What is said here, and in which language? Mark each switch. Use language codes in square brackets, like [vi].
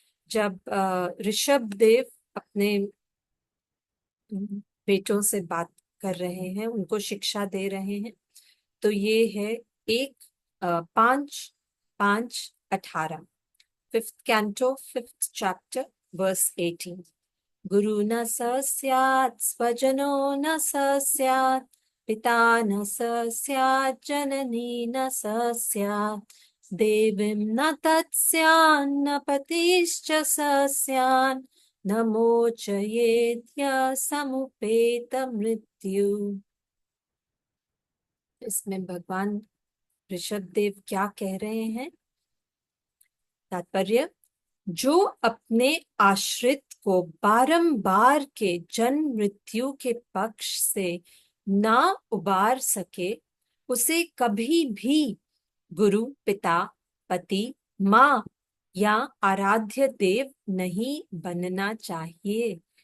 [hi] जब ऋषभ देव अपने बेटों से बात कर रहे हैं, उनको शिक्षा दे रहे हैं, तो ये है एक 5:5-18, [en] Fifth canto, fifth chapter, verse 18। [sa] गुरु न स स्यात् स्वजनो न स स्यात्, पिता न स स्यात् जननी न स स्यात्, देवीं न तत्स्यान्न पतिश्च स स्यान्, न मोचयेद्य समुपेत मृत्यु। [hi] इसमें भगवान ऋषभ देव क्या कह रहे हैं? तात्पर्य, जो अपने आश्रित को बारंबार के जन्म मृत्यु के पक्ष से ना उबार सके, उसे कभी भी गुरु, पिता, पति, माँ या आराध्य देव नहीं बनना चाहिए।